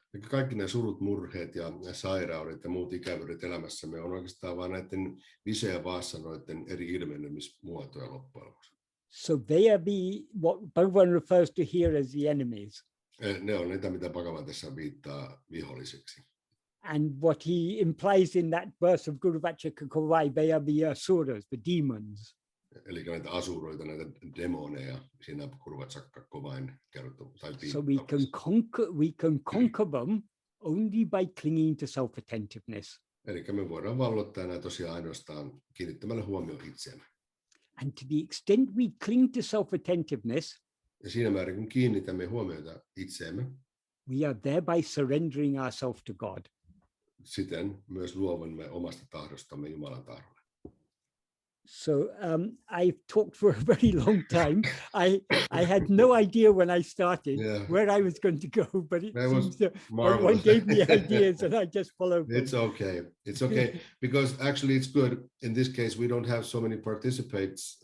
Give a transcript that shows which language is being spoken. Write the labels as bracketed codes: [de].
[fi] Kaikki ne surut, murheet ja sairaudet ja muut ikävyydet elämässämme on oikeastaan vain näiden vishaya vasanoiden eri ilmenemismuotoja loppujen lopuksi. [en] So they are what Bhagavan refers to here as the enemies. [fi] Ne on niitä, mitä Bhagavan tässä viittaa viholliseksi. [en] And what he implies in that verse of Guru Vachakakovai, they are the asuras, the demons. [fi] Eli näitä asuroita, näitä demoneja siinä Kurvatsakkakovain kerrottu. [en] So we can conquer them only by clinging to self-attentiveness. [fi] Eli me voidaan vallottaa nämä tosiaan ainoastaan kiinnittämällä huomioon itseämme. [en] And to the extent we cling to self-attentiveness, [fi] ja siinä määrin, kun kiinnitämme huomiota itseemme, [en] we are thereby surrendering ourselves to God. [fi] Siten myös luovumme omasta tahdostamme Jumalan tahdolle. [en] So I've talked for a very long time. I had no idea when I started where I was going to go, but it seems that one gave me ideas and I just followed them. It's okay. It's okay because actually it's good. In this case, we don't have so many participants.